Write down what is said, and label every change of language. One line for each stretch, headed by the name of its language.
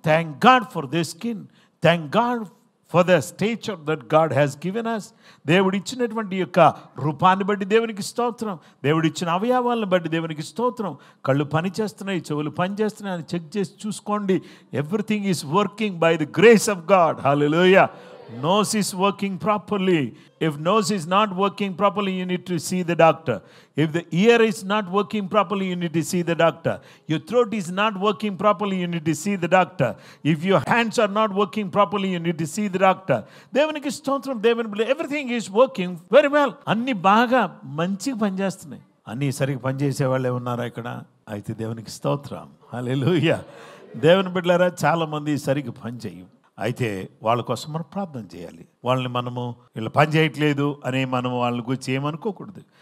English: Thank God for this skin. Thank God for the stature that God has given us.
Telugu: దేవుడు ఇచ్చినటువంటి యొక్క రూపాన్ని బట్టి దేవునికి స్తోత్రం. దేవుడు ఇచ్చిన అవయవాలను బట్టి దేవునికి స్తోత్రం. కళ్ళు పని చేస్తున్నాయి, చెవులు పని చేస్తున్నాయి అని చెక్ చేసి చూసుకోండి.
English: Everything is working by the grace of God. Hallelujah. Nose is working properly. If nose is not working properly, you need to see the doctor. If the ear is not working properly, you need to see the doctor. Your throat is not working properly, you need to see the doctor. If your hands are not working properly, you need to see the doctor.
Telugu: దేవునికి స్తోత్రం. దేవుని
English: everything is working very well.
Telugu: అన్ని బాగా మంచిగా పనిచేస్తున్నాయి. అన్నీ సరిగ్గా పనిచేసే వాళ్ళే ఉన్నారా ఇక్కడ? అయితే దేవునికి స్తోత్రం. హల్లెలూయా. దేవుని బిడ్డలారా, చాలామంది సరిగ్గా పని చేయం. అయితే వాళ్ళ కోసం మనం ప్రార్థన చేయాలి. వాళ్ళని మనము వీళ్ళు పని చేయట్లేదు అని మనం వాళ్ళని గురించి ఏమనుకోకూడదు.